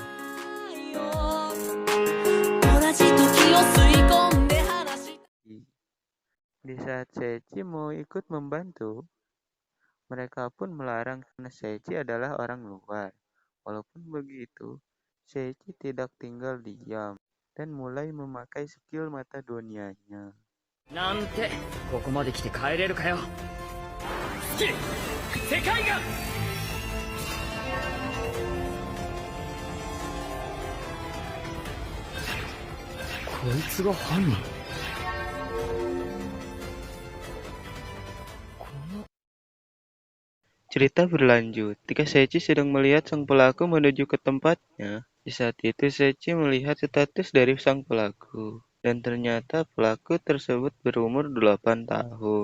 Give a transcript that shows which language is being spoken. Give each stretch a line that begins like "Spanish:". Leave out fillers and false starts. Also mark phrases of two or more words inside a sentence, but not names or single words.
Indonesian: Di saat Seichi mau ikut membantu, mereka pun melarang karena Seichi adalah orang luar. Walaupun begitu, Seichi tidak tinggal diam dan mulai memakai skill mata dunianya.
Japanese: Nante, ここまで来て帰れるかよ。スキル、世界が。こいつが犯人。
Indonesian: Cerita berlanjut. Ketika Seichi sedang melihat sang pelaku menuju ke tempatnya, di saat itu Seichi melihat status dari sang pelaku. Dan ternyata pelaku tersebut berumur 8 tahun.